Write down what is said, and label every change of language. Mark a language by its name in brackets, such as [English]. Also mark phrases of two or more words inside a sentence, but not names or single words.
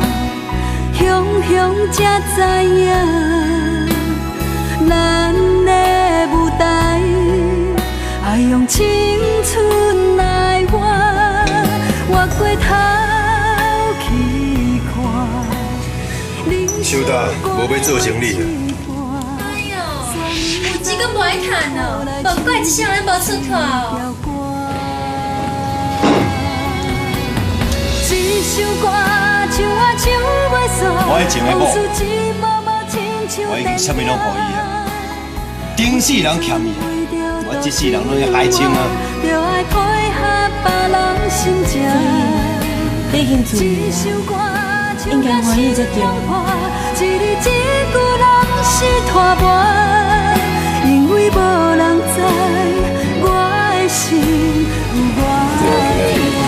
[Min Nan Chinese] 雄雄才知影，咱的舞台爱用青春来换。我过头去看，收到，无要做生意啊。哎呦，有钱阁无爱趁哦，无怪一世人无出头哦。一首歌唱啊唱袂煞，我迄前的某，我已经啥物拢予伊啊。顶世人欠伊，我这世人拢要还清啊。你兴趣应该欢喜才对。一字一句拢是拖磨，因为无人知我的心有偌痛。